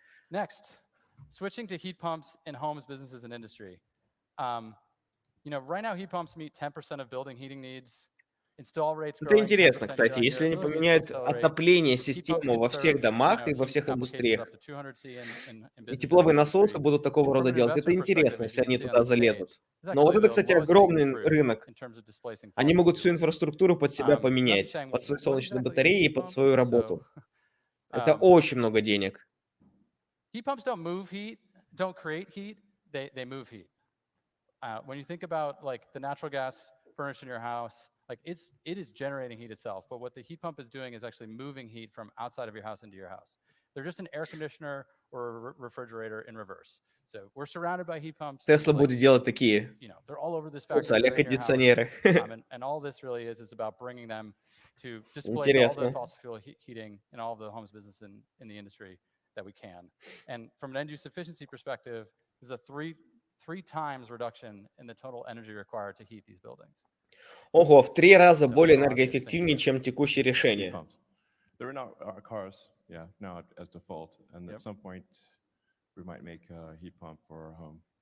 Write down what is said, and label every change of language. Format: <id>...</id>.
<en>Next, switching to heat pumps in homes, businesses, and industry. You know, right now heat pumps meet 10% of building heating needs.</en> <ru>Это интересно, кстати, если они поменяют отопление, систему во всех домах и во всех индустриях, и тепловые насосы будут такого рода делать, это интересно, если они туда залезут. Но вот это, кстати, огромный рынок. Они могут всю инфраструктуру под себя поменять, под свои солнечные батареи и под свою работу. Это очень много денег.</ru> <en>Heat pumps don't move heat, don't create heat, they move heat. When you think about like the natural gas furnace in your house, like it is generating heat itself, but what the heat pump is doing is actually moving heat from outside of your house into your house. They're just an air conditioner or a refrigerator in reverse. So we're surrounded by heat pumps.</en> <ru>Tesla будет делать такие</ru> <en>they're all over this factory,</en> <ru>кондиционеры.</ru> <en>And all this really is about bringing them to displace all the fossil fuel heating in all of the homes, business, and in the industry that we can. And from an end-use efficiency perspective, there's a three times reduction in the total energy required to heat these buildings.</en> <ru>Ого, в 3 раза более энергоэффективнее, чем текущее решение.</ru> <en>They're in our cars, yeah, now as default, and at some point we might make a heat pump for our home.</en>